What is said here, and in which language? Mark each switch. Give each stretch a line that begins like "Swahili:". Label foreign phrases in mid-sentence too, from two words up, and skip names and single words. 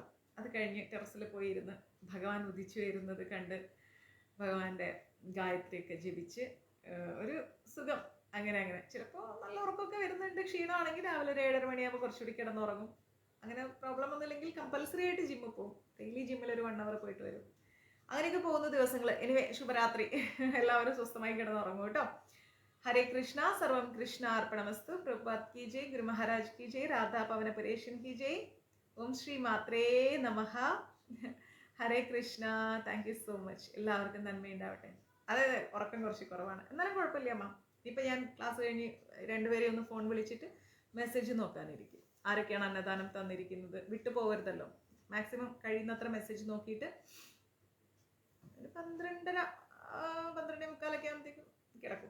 Malayalam: അത് കഴിഞ്ഞ് ടെറസിൽ പോയി ഇരുന്ന് ഭഗവാൻ ഉദിച്ചു വരുന്നത് കണ്ട് ഭഗവാന്റെ ഗായത്രിയൊക്കെ ജപിച്ച് ഒരു സുഖം. അങ്ങനെ ചിലപ്പോൾ നല്ല ഉറക്കമൊക്കെ വരുന്നുണ്ട്, ക്ഷീണമാണെങ്കിൽ രാവിലെ ഒരു 7:30 മണിയാകുമ്പോൾ കുറച്ചുകൂടി കിടന്നുറങ്ങും. അങ്ങനെ പ്രോബ്ലം ഒന്നുമില്ലെങ്കിൽ കമ്പൽസറി ആയിട്ട് ജിമ്മിൽ പോകും. ഡെയിലി ജിമ്മിൽ ഒരു 1 hour പോയിട്ട് വരും. അങ്ങനെയൊക്കെ പോകുന്ന ദിവസങ്ങൾ. എനിവേ ശുഭരാത്രി. എല്ലാവരും സ്വസ്ഥമായി കിടന്നുറങ്ങും കേട്ടോ.
Hindi: हरे कृष्णा, सर्वम कृष्णा अर्पणमस्तु। प्रभुपाद की जय, गुरु महाराज की जय, राधा पवन परेशन की जय, ओम श्री मात्रे नमः.
Malayalam: ഹരേ കൃഷ്ണ.
English: thank you so much.
Malayalam: എല്ലാവർക്കും നന്മയുണ്ടാവട്ടെ. അതെ ഉറക്കം കുറച്ച് കുറവാണ്, എന്നാലും കുഴപ്പമില്ല അമ്മ. ഇപ്പം ഞാൻ ക്ലാസ് കഴിഞ്ഞ് രണ്ടുപേരെയും ഒന്ന് ഫോൺ വിളിച്ചിട്ട് മെസ്സേജ് നോക്കാനിരിക്കും. ആരൊക്കെയാണ് അന്നദാനം തന്നിരിക്കുന്നത് വിട്ടു പോകരുതല്ലോ. മാക്സിമം കഴിയുന്നത്ര മെസ്സേജ് നോക്കിയിട്ട് ഒരു 12:30 12:45 ആകുമ്പോഴത്തേക്കും കിടക്കും.